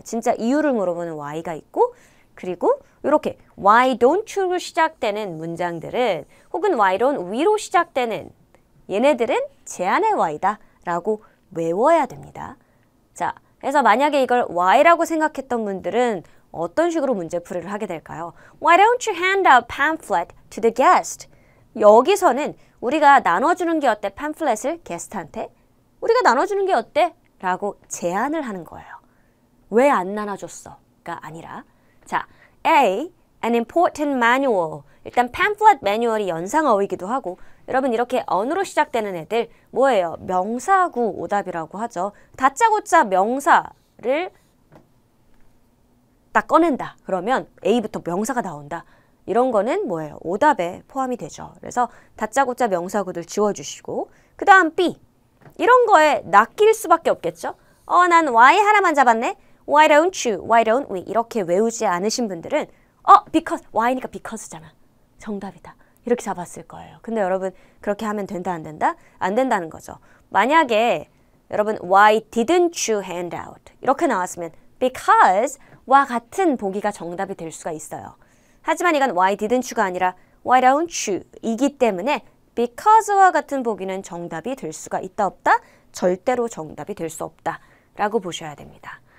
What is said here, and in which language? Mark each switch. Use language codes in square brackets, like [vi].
[ko] 진짜 이유를 물어보는 why가 있고, 그리고 이렇게 [en] why don't you [ko] 로 시작되는 문장들은, 혹은 [en] why don't we [ko] 로 시작되는 얘네들은 제안의 why다 라고 외워야 됩니다. 자, 그래서 만약에 이걸 why라고 생각했던 분들은 어떤 식으로 문제풀이를 하게 될까요? [en] Why don't you hand out pamphlet to the guest? [ko] 여기서는 우리가 나눠주는 게 어때? 팜플렛을 게스트한테 우리가 나눠주는 게 어때? 라고 제안을 하는 거예요. 왜 안 나눠줬어? 가 아니라, 자, [en] A, an important manual. [ko] 일단 pamphlet 매뉴얼이 연상어휘기도 하고, 여러분 이렇게 언으로 시작되는 애들 뭐예요? 명사구 오답이라고 하죠. 다짜고짜 명사를 딱 꺼낸다. 그러면 A부터 명사가 나온다. 이런 거는 뭐예요? 오답에 포함이 되죠. 그래서 다짜고짜 명사구들 지워주시고, 그 다음 B, 이런 거에 낚일 수밖에 없겠죠. 난 why 하나만 잡았네. [en] Why don't you? Why don't we? [ko] 이렇게 외우지 않으신 분들은 because, why니까 because잖아. 정답이다. 이렇게 잡았을 거예요. 근데 여러분 그렇게 하면 된다 안 된다? 안 된다는 거죠. 만약에 여러분 [en] why didn't you hand out? [ko] 이렇게 나왔으면 because와 같은 보기가 정답이 될 수가 있어요. 하지만 이건 [en] why didn't you [ko] 가 아니라 [en] why don't you [ko] 이기 때문에 because와 같은 보기는 정답이 될 수가 있다 없다? 절대로 정답이 될 수 없다 라고 보셔야 됩니다.